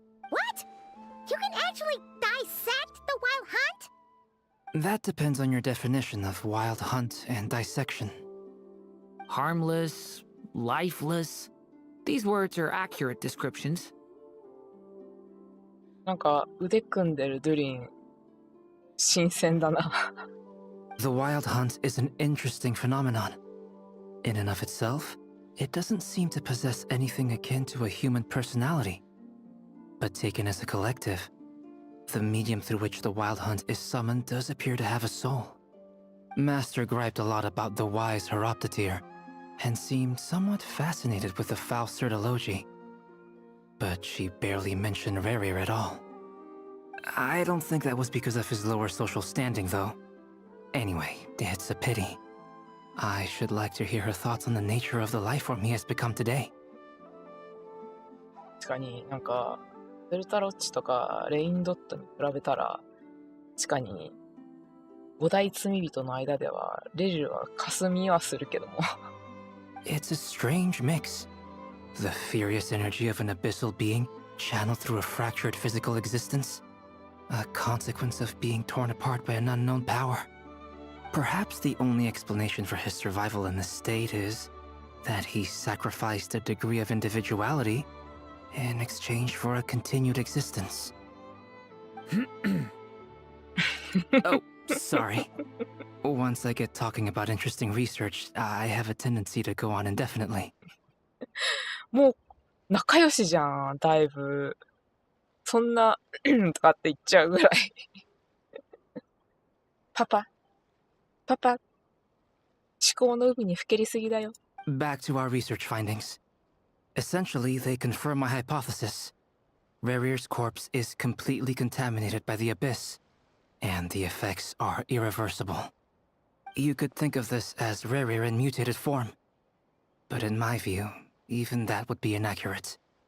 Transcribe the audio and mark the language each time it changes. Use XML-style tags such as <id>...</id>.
<en>What? You can actually dissect the Wild Hunt? That depends on your definition of Wild Hunt and dissection. Harmless, lifeless. These words are accurate descriptions.</en> <ja>なんか腕組んでるドゥリン新鮮だな。</ja> <en>The Wild Hunt is an interesting phenomenon. In and of itself, it doesn't seem to possess anything akin to a human personality. But taken as a collective, the medium through which the Wild Hunt is summoned does appear to have a soul. Master griped a lot about the wise Horoptatyr, and seemed somewhat fascinated with the foul Certology. But she barely mentioned Rerir at all. I don't think that was because of his lower social standing, though. Anyway, it's a pity. I should like to hear her thoughts on the nature of the life form he has become today.</en> <ja>確かになんかデルタロッチとかレインドットに比べたら、確かに五大罪人の間ではレリルは霞はするけども。</ja> <en>It's a strange mix. The furious energy of an abyssal being channeled through a fractured physical existence. A consequence of being torn apart by an unknown power. Perhaps the only explanation for his survival in this state is that he sacrificed a degree of individuality in exchange for a continued existence. Oh, sorry. Once I get talking about interesting research, I have a tendency to go on indefinitely.</en> <ja>もう仲良しじゃん、だいぶ。そんなとかって言っちゃうぐらい。パパ、思考の海にふけりすぎだよ。</ja> <en>Back to our research findings. Essentially, they confirm my hypothesis. Rerir's corpse is completely contaminated by the abyss, and the effects are irreversible. You could think of this as Rerir in mutated form. But in my view, even that would be inaccurate.</en>